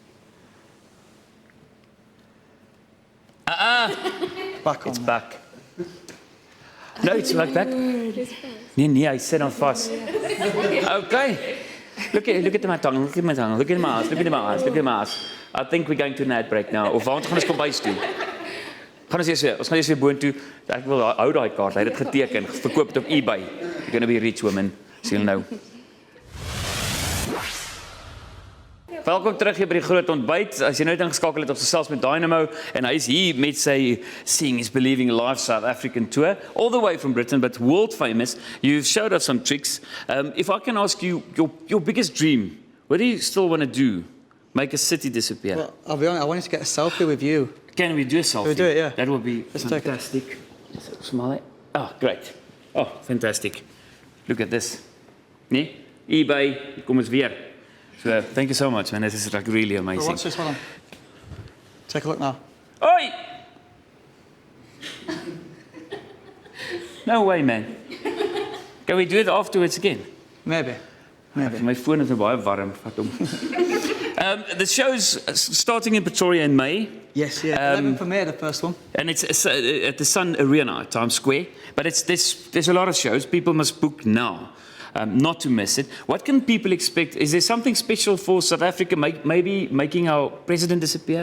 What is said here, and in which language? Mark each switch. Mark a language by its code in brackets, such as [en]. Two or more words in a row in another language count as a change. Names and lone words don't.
[en] Back on. It's back. No, it's like back. Nee, I said I'm fast. Okay. Look at my tongue, look at my tongue, look at my eyes, look at my eyes, look at my eyes. I think we're going to an ad break now. [af] Of waar gaan ons kom bys toe? Ons gaan eers weer boontoe. Ek wil hou daai kaart. Hy het dit geteken, verkoop dit op eBay. [en] You're going to be rich woman. [af] Sien julle nou. Welkom terug hier by die groot ontbyt. As jy nou ingeskakel het op gesels met Dynamo en hy is hier met sy Seeing is Believing [en] Live South African tour, all the way from Britain, but world famous. You've showed us some tricks. If I can ask you, your biggest dream, what do you still want to do? Make a city disappear? Well, I'll be honest, I wanted to get a selfie with you. Can we do a selfie? Can we do it, yeah. That would be Let's fantastic. Smile. Oh, great. Oh, fantastic. Look at this. [af] Nee? eBay, kom eens weer. [en] So, thank you so much, man. This is like really amazing. Well, watch this one. Take a look now. Oi! No way, man. Can we do it afterwards again? Maybe. My phone is [af] baie warm. Vat hom. [en] The show's starting in Pretoria in May. Yes, yeah. 11th of May, the first one. And it's at the Sun Arena at Times Square. But there's a lot of shows. People must book now. Not to miss it. What can people expect? Is there something special for South Africa, maybe making our president disappear?